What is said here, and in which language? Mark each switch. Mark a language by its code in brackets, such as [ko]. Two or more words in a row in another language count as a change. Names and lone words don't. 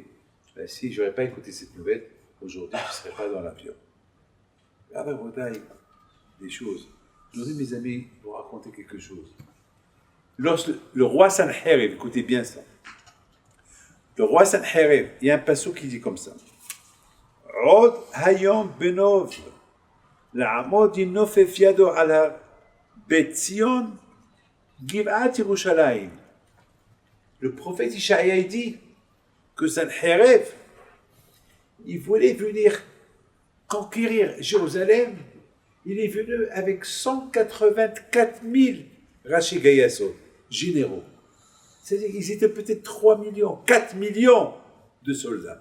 [fr] Si je n'aurais pas écouté cette nouvelle, aujourd'hui, je ne serais pas dans l'avion. Là, des choses. Aujourd'hui, mes amis, vous raconter quelque chose. Lorsque le roi Sanherib, écoutez bien ça. Le roi Sanherib, il y a un passage qui dit comme ça. [he] עוד היום בנוב לעמוד ינופף ידו עלה בציון גבעת ירושלים. [fr] Le prophète Ishaïa dit que Sanherib, il voulait venir conquérir Jérusalem. Il est venu avec 184 000 [he] ראשי גייסות, [fr] généraux. C'est-à-dire qu'ils étaient peut-être 3 millions, 4 millions de soldats.